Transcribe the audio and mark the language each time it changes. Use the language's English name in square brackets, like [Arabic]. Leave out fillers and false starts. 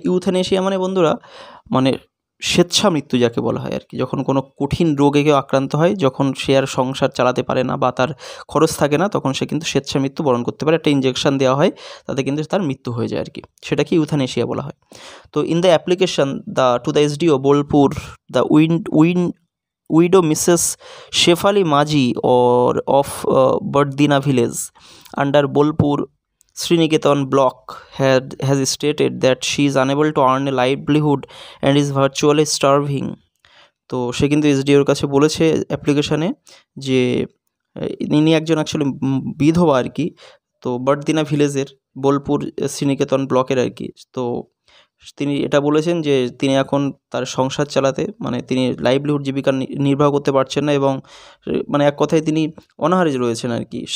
[Bangla] ইউথ্যানেশিয়া মানে বন্ধুরা মানে স্বেচ্ছা মৃত্যু যাকে বলা হয় আর কি, যখন কোনো কঠিন রোগে কেউ আক্রান্ত হয়, যখন সে আর সংসার চালাতে পারে না বা তার খরচ থাকে না, তখন সে কিন্তু স্বেচ্ছা মৃত্যু বরণ করতে পারে। একটা ইঞ্জেকশন দেওয়া হয়, তাতে কিন্তু তার মৃত্যু হয়ে যায় আর কি, সেটাকে ইউথ্যানেশিয়া বলা হয়। [English] তো in the application to the SDO Bolpur দ্য widow Mrs. Shefali Maji or of Bardina village under Bolpur Sriniketan block has stated that she is unable to earn a livelihood and is virtually starving। [Bangla] তো সে কিন্তু এসডিওর কাছে বলেছে অ্যাপ্লিকেশানে যে ইনি একজন actually বিধবা আর কি, তো বড়দিনা ভিলেজের বোলপুর শ্রীনিকেতন ব্লকের আর কি। তো তিনি এটা বলেছেন যে তিনি এখন তার সংসার চালাতে মানে তিনি লাইভলিহুড জীবিকা নির্বাহ করতে পারছেন না এবং মানে এক কথায় তিনি অনাহারে রয়েছেন আর কি।